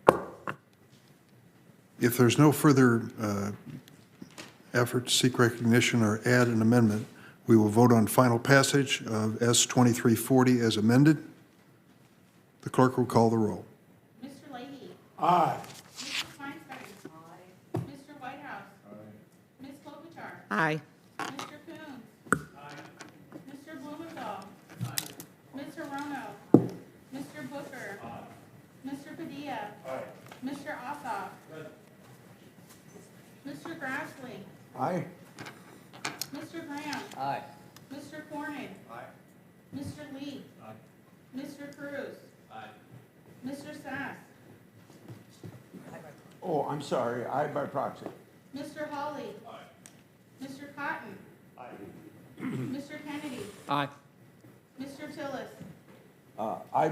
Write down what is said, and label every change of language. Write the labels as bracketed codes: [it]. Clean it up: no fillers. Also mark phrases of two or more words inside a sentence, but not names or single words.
[en] If there's no further effort to seek recognition or add an amendment, we will vote on final passage of S-2340 as amended. The clerk will call the roll. Mr. Leahy? Aye. Mrs. Feinstein? Aye. Mr. Whitehouse? Aye. Ms. Klobuchar? Aye. Mr. Coons? Aye. Mr. Blumenthal? Aye. Ms. Hirono? Mr. Booker? Aye. Mr. Padilla? Aye. Mr. Ossoff? Mr. Grassley? Aye. Mr. Graham? Aye. Mr. Corning? Aye. Mr. Lee? Aye. Mr. Cruz? Aye. Mr. Sass? Oh, I'm sorry, aye by proxy. Mr. Hawley? Aye. Mr. Cotton? Aye. Mr. Kennedy? Aye. Mr. Tillis? Aye by